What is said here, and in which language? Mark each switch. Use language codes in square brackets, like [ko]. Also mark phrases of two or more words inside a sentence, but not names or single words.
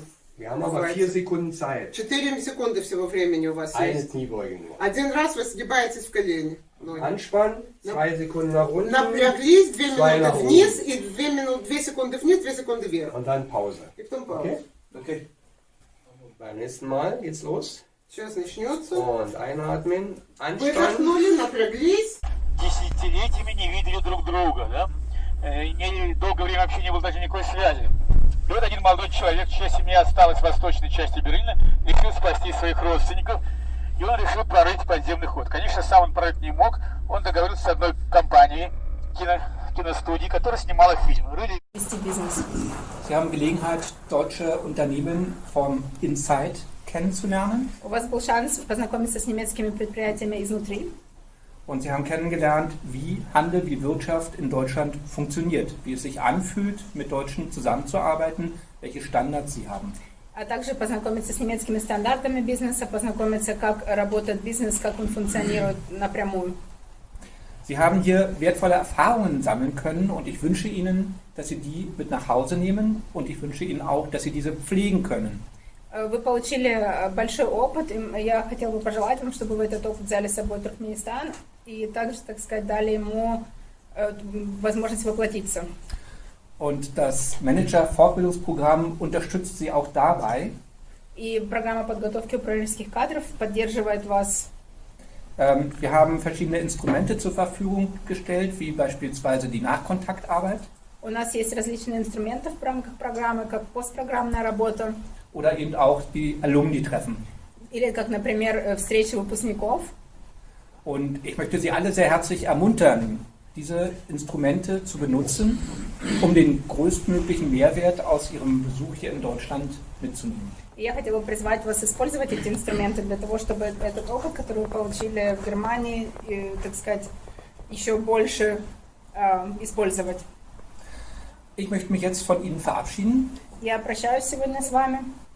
[de] Wir haben aber 4 Sekunden Zeit. [ru] 4 секунды всего времени у вас [de] Eine [ru] есть. [de] Kniebeuge nur. [ru] Один раз вы сгибаетесь в колени. [de] Anspannen, 2 Sekunden nach unten. [ru] Напряглись, 2 2 минуты [de] nach [ru] вниз, [de] oben. [ru] и 2 секунды вниз, 2 секунды вверх. [de] Und dann Pause. [ru] И потом пауза. [de] Okay? Okay. Beim nächsten Mal geht's los. [ru] Сейчас начнется. [de] Und einatmen, anspannen. [ru] Выдохнули, напряглись. Десятилетиями не видели друг друга, да? Долгое время вообще не было даже никакой связи. И вот один молодой человек, чья семья осталась в восточной части Берлина, решил спасти своих родственников, и он решил прорыть подземный ход. Конечно, сам он прорыть не мог, он договорился с одной компанией, киностудией, которая снимала фильм. [de] Sie haben Gelegenheit, deutsche Unternehmen vom Inside kennenzulernen. [ru] У вас был шанс познакомиться с немецкими предприятиями изнутри. [de] Und Sie haben kennengelernt, wie Handel, wie Wirtschaft in Deutschland funktioniert, wie es sich anfühlt, mit Deutschen zusammenzuarbeiten, welche Standards sie haben. [ru] А также познакомиться с немецкими стандартами бизнеса, познакомиться, как работает бизнес, как он функционирует напрямую. [de] Sie haben hier wertvolle Erfahrungen sammeln können und ich wünsche Ihnen, dass Sie die mit nach Hause nehmen und ich wünsche Ihnen auch, dass Sie diese pflegen können. [ru] Вы получили большой опыт, и я хотела бы пожелать вам, чтобы вы этот опыт взяли с собой в Туркменистан и также, так сказать, дали ему возможность воплотиться. [de] Und das Manager-Fortbildungsprogramm unterstützt Sie auch dabei. [ru] И программа подготовки управленческих кадров поддерживает вас. [de] Wir haben verschiedene Instrumente zur Verfügung gestellt, wie beispielsweise die Nachkontaktarbeit. [ru] У нас есть различные инструменты в рамках программы, как постпрограммная работа. [de] Oder eben auch die Alumni-Treffen. [ru] Или как, например, встречи выпускников. [de] Und ich möchte Sie alle sehr herzlich ermuntern, diese Instrumente zu benutzen, um den größtmöglichen Mehrwert aus Ihrem Besuch hier in Deutschland mitzunehmen. [ru] Я хотела призвать вас использовать эти инструменты для того, чтобы этот опыт, который вы получили в Германии, так сказать, еще больше использовать. [de] Ich möchte mich jetzt von Ihnen verabschieden. [ru] Я прощаюсь сегодня с вами.